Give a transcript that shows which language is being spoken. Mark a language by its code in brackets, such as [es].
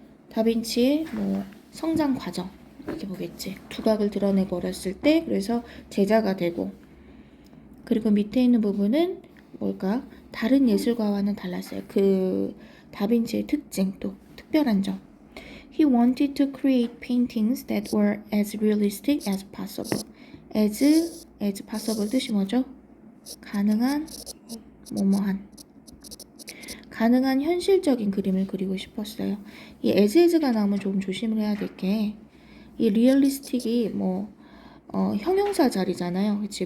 [ko] 다빈치의 뭐 성장 과정 이렇게 보겠지. 두각을 드러내고 어렸을 때 그래서 제자가 되고, 그리고 밑에 있는 부분은 뭘까? 다른 예술가와는 달랐어요. 그 다빈치의 특징, 또 특별한 점. [en] He wanted to create paintings that were as realistic as possible. [ko] as possible 뜻이 뭐죠? 가능한 뭐뭐한. 가능한 현실적인 그림을 그리고 싶었어요. 이 as가 나오면 조금 조심을 해야 될 게, 이 realistic이 뭐 형용사 자리잖아요. 그치?